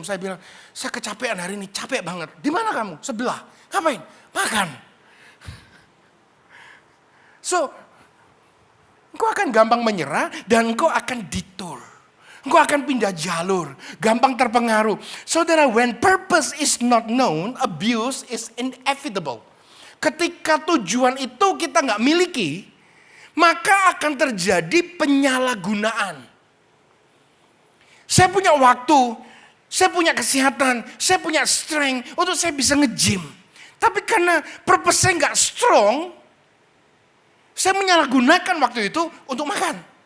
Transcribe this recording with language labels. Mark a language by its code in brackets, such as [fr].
[id] Saya bilang, saya kecapean hari ini. Capek banget. Di mana kamu? Sebelah. Ngapain? Makan. So, engkau akan gampang menyerah dan engkau akan detour. Engkau akan pindah jalur, gampang terpengaruh. [en] Saudara, when purpose is not known, abuse is inevitable. [id] Ketika tujuan itu kita nggak miliki, maka akan terjadi penyalahgunaan. Saya punya waktu, saya punya kesehatan, saya punya strength untuk saya bisa nge-gym. Tapi karena purpose saya nggak strong, saya menyalahgunakan waktu itu untuk makan.